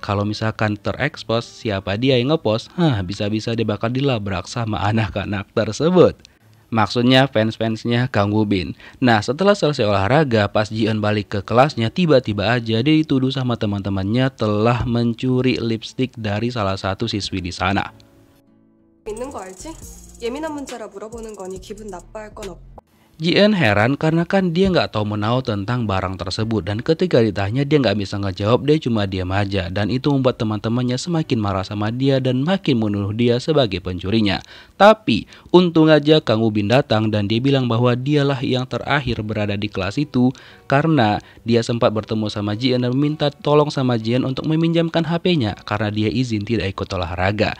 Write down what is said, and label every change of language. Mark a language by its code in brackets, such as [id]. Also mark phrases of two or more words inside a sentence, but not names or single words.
[id] Kalau misalkan terekspos siapa dia yang ngepost, bisa-bisa dia bakal dilabrak sama anak-anak tersebut. Maksudnya fans-fansnya Kang Woo-bin. Nah, setelah selesai olahraga, pas Ji-eun balik ke kelasnya, tiba-tiba aja dia dituduh sama teman-temannya telah mencuri lipstik dari salah satu siswi di sana. [ko] 있는 거 알지? 예민한 문자라 물어보는 거니 기분 나빠할 건 없고. [id] Ji-eun heran karena kan dia nggak tahu menahu tentang barang tersebut, dan ketika ditanya dia nggak bisa ngejawab, dia cuma diam aja, dan itu membuat teman-temannya semakin marah sama dia dan makin menuduh dia sebagai pencurinya. Tapi untung aja Kang Woo-bin datang dan dia bilang bahwa dialah yang terakhir berada di kelas itu karena dia sempat bertemu sama Ji-eun dan meminta tolong sama Ji-eun untuk meminjamkan HP-nya karena dia izin tidak ikut olahraga.